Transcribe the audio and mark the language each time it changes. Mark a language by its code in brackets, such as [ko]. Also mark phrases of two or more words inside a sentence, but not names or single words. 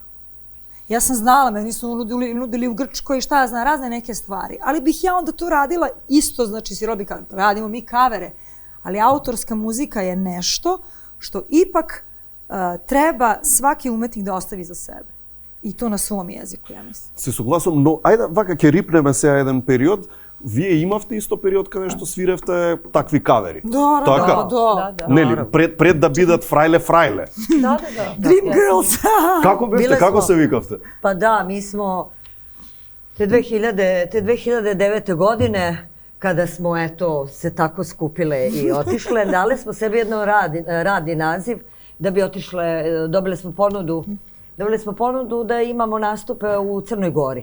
[sr] Ja sam znala, meni su nudili u Grčkoj, šta ja znam, razne neke stvari. Ali bih ja onda to radila isto, znači radimo mi kavere, ali autorska muzika je nešto što ipak treba svaki umetnik da ostavi za sebe. [mk] I to на својом јазику, ја мислам. Се согласувам, но ајде вака ќе рипнеме сега еден период. Вие имавте исто период каде што свиревте такви кавери. Да. Нели, пред да бидат фрајле. [sr] Da. Dream Girls. [mk] Како бевте, како се викавте? [sr] Pa da, mi smo te 2009. godine, kada smo se tako skupile i otišle, dali smo sebi jedno radni naziv da bi otišle, dobili smo ponudu da imamo nastupe u Crnoj Gori.